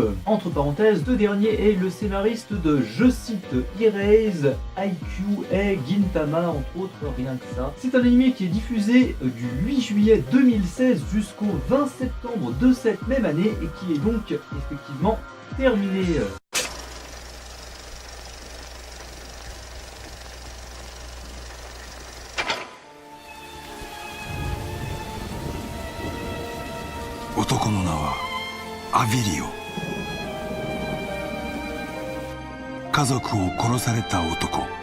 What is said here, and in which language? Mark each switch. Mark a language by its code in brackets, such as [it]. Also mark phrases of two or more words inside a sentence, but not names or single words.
[fr] Entre parenthèses, ce dernier est le scénariste de, je cite, Erase, Haikyuu et Gintama, entre autres, rien que ça. C'est un anime qui est diffusé du 8 juillet 2016 jusqu'au 20 septembre de cette même année et qui est donc effectivement terminé. [ja] 男の名はアビリオ。家族を殺された男。